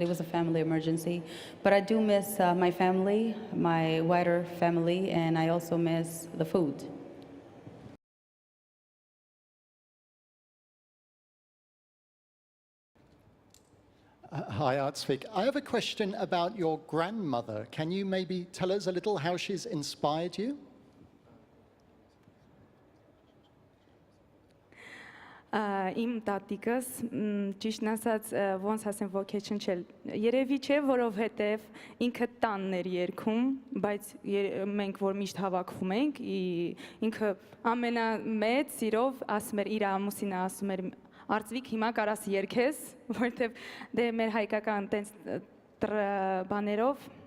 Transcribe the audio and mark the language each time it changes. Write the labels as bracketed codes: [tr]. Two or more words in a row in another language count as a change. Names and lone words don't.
[en] It was a family emergency. But I do miss my family, my wider family, and I also miss the food. Hi, Artsvik. I have a question about your grandmother. Can you maybe tell us a little how she's inspired you? [hy] Իմ տատիկս ճիշտն ասած ոնց ասեմ ոգեչնչել երևի չէ որովհետև ինքը տանն էր երգում բայց մենք որ միշտ հավաքվում ենք ինքը ամենամեծ սիրով ասում էր իր ամուսինը ասում էր Արծվիկ հիմա կարաս երգես որովհետև դե մեր հայկական տենց բաներով